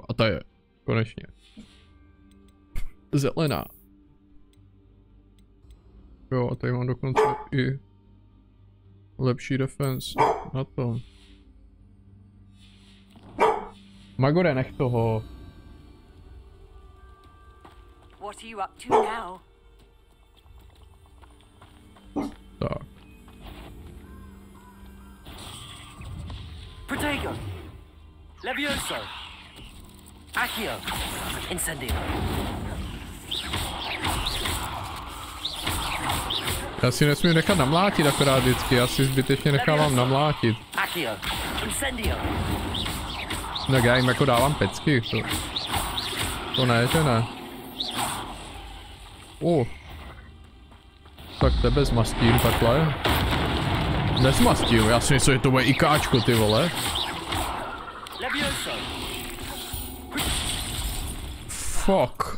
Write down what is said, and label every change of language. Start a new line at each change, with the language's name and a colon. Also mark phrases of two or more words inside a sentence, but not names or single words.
Czech: A ta je, konečně. Zelená. Jo, a tady mám dokonce i lepší defense na to. Magore, nech toho.
English: What are you up to now?
Czech: Tak. Protego! Levioso! Accio! Incendio! Já si nesmím nechat namlátit akorát vždycky, já si zbytečně nechávám namlátit. Accio! Incendio! Tak já jim jako dávám pecky, to ne, že ne. Tak tebe zmastím takhle. Nezmastím, já si myslím, že to bude IKčko, ty vole. Fuck.